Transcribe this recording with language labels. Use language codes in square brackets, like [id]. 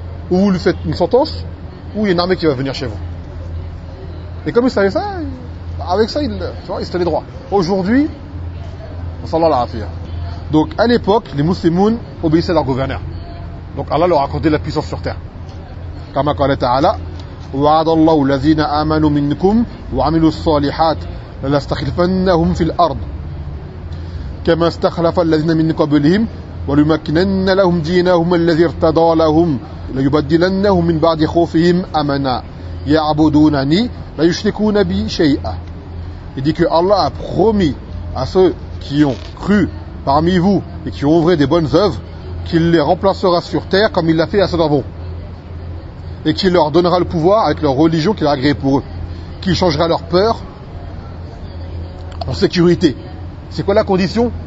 [fr] Ou vous lui faites une sentence, ou il y a une armée qui va venir chez vous. Et comme il savait ça, avec ça, il se tenait droit. Aujourd'hui, on s'en va la affaire. Donc, à l'époque, les musulmans obéissaient à leur gouverneur. Donc, Allah leur accordait la puissance sur terre. Comme a dit Allah Ta'ala, [ar] وَعَدَ اللَّهُ الَّذِينَ آمَنُوا مِنْكُمْ وَعَمِلُوا الصَّالِحَاتِ لَلَسْتَخْلِفَنَّهُمْ فِي الْأَرْضِ كَمَا اسْتَخْلَفَ الَّذِينَ مِنْ قَبْلِهِمْ وَلُمَكِّنَنَّ لَهُمْ دِينَهُمْ الَّذِي ارْتَضَى لَهُمْ لَيُبَدِّلَنَّهُمْ مِنْ بَعْدِ خَوْفِهِمْ أَمَنًا يَعْبُدُونَنِي لَيُشْرِكُونَ بِي شَيْئًا. [fr] Il dit que Allah a promis à ceux qui ont cru parmi vous et qui ont œuvré des bonnes œuvres qu'il les remplacera sur terre comme il l'a fait à ceux d'avant et qu'il leur donnera le pouvoir avec leur religion qu'il a agréée pour eux, qu'il changera leur peur en sécurité. C'est quoi la condition?